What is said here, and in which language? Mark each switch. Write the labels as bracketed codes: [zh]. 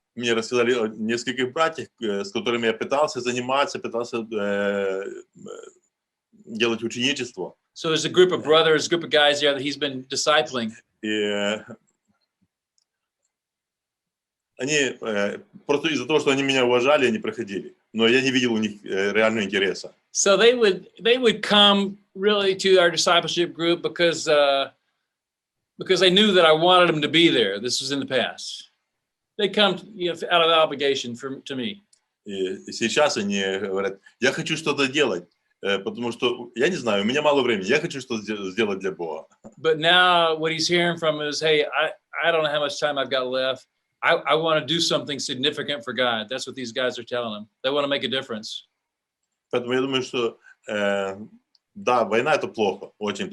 [ru] Мне рассказали о нескольких братьях, с которыми я пытался заниматься, пытался делать ученичество. [en] So there's a group of brothers, a group of guys there that he's been discipling. [ru] И они просто из-за того, что они меня уважали, они проходили. Но я не видел у них реального интереса. [en] So they would come really to our discipleship group because they knew that I wanted them to be there. This was in the past. They come, out of obligation to me. [ru] И сейчас они говорят, я хочу что-то делать, потому что я не знаю, у меня мало времени, я хочу что-то сделать для Бога. [en] But now what he's hearing from is, hey, I don't know how much time I've got left. I want to do something significant for God. That's what these guys are telling him. They want to make a difference. [ru] Поэтому я думаю, что да, война это плохо, очень плохо.